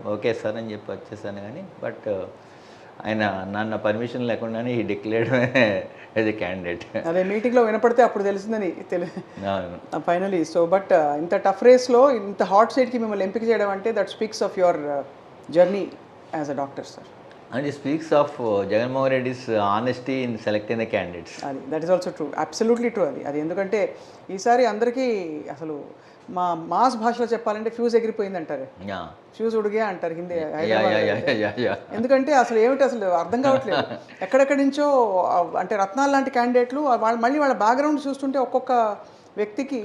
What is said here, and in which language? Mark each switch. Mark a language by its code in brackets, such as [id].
[te] Okay sir అని చెప్పి వచ్చేసాను. కానీ బట్ ఆయన నన్ను పర్మిషన్ లేకుండానే [en] ఈ declared as a candidate. [te] అదే మీటింగ్లో వినపడితే అప్పుడు తెలిసిందని ఫైనలీ. సో బట్ ఇంత టఫ్ రేస్లో ఇంత హాట్ సీట్కి మిమ్మల్ని ఎంపిక చేయడం అంటే [en] That speaks of your journey as a doctor sir. And it speaks of Jagannath Reddy's honesty in selecting the candidates. [te] అది [en] That is also true, absolutely true. [te] అది ఎందుకంటే ఈసారి అందరికీ అసలు మా మాస్ భాషలో చెప్పాలంటే ఫ్యూజ్ ఎగిరిపోయింది అంటారు, యా [hi] ఫ్యూజ్ ఉడిగే [te] అంటారు Hindi yeah Hyderabad. Yeah yeah yeah yeah ఎందుకంటే అసలు ఏమిటి అసలు అర్థం కావట్లేదు. ఎక్కడెక్కడి నుంచో అంటే రత్నాలు లాంటి క్యాండిడేట్లు వాళ్ళు మళ్ళీ వాళ్ళ బ్యాక్గ్రౌండ్ చూస్తుంటే ఒక్కొక్క వ్యక్తికి.